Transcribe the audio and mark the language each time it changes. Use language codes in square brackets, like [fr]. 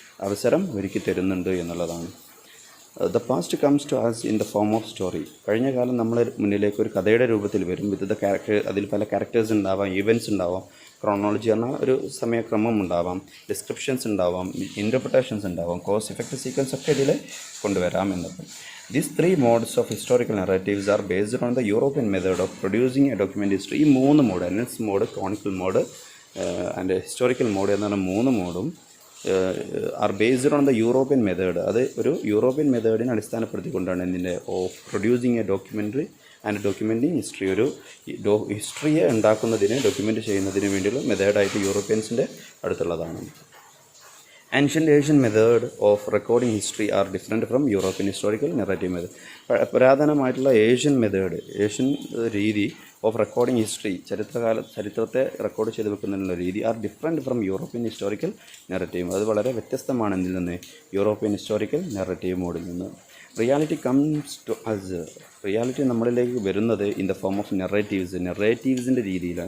[ml] അവസരം ഒരുക്കി തരുന്നുണ്ട് എന്നുള്ളതാണ്. [en] The past comes to us in the form of story. [ml] കഴിഞ്ഞ കാലം നമ്മളെ മുന്നിലേക്ക് ഒരു കഥയുടെ രൂപത്തിൽ വരും. [en] with the character, [ml] അതിൽ പല ക്യാരക്ടേഴ്സ് ഉണ്ടാവാം, ഈവൻറ്റ്സ് ഉണ്ടാവാം, ക്രോണോളജി പറഞ്ഞാൽ ഒരു സമയക്രമം ഉണ്ടാവാം, ഡിസ്ക്രിപ്ഷൻസ് ഉണ്ടാവാം, ഇൻ്റർപ്രിട്ടേഷൻസ് ഉണ്ടാവാം, കോസ് ഇഫക്റ്റ് സീക്വൻസ് ഒക്കെ ഇതിൽ കൊണ്ടുവരാം എന്നത്. [en] These three modes of historical narratives are based on the European method of producing a document history. ഈ 3 mode, annals mode, chronicle mode and historical mode [ml] എന്ന 3 മോഡും [en] Are based on the European method. [ml] അത് ഒരു European മെത്തേഡിനെ അടിസ്ഥാനപ്പെടുത്തിക്കൊണ്ടാണ് ഇതിൻ്റെ [en] Of producing a documentary and documenting history. [ml] ഒരു ഹിസ്റ്ററിയെ ഉണ്ടാക്കുന്നതിന്, document ചെയ്യുന്നതിന് വേണ്ടിയുള്ള മെത്തേഡായിട്ട് യൂറോപ്യൻസിൻ്റെ അടുത്തുള്ളതാണ്. [en] Ancient Asian method of recording history are different from European historical narrative method. [ml] പുരാതനമായിട്ടുള്ള Asian method, Asian രീതി [en] of recording history, [ml] ചരിത്രത്തെ record ചെയ്ത് വെക്കുന്നതിനുള്ള രീതി [en] Are different from European historical narrative. [ml] അത് വളരെ വ്യത്യസ്തമാണ് ഇതിൽ നിന്ന്, യൂറോപ്യൻ ഹിസ്റ്റോറിക്കൽ നെറേറ്റീവ് മോഡിൽ നിന്ന്. [en] Reality comes to us. [ml] Reality നമ്മളിലേക്ക് വരുന്നത് [en] in the form of [ml] നെറേറ്റീവ്സിൻ്റെ രീതിയിലാണ്.